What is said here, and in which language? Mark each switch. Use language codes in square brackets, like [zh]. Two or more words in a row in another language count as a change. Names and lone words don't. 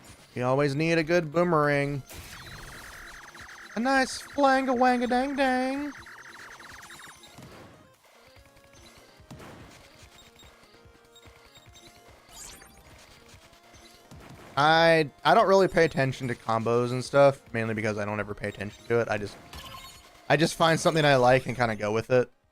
[en] You always need a good boomerang. A nice flang-a-wang-a-dang-dang. I don't really pay attention to combos and stuff, mainly because I don't ever pay attention to it. I just find something I like and kind of go with it.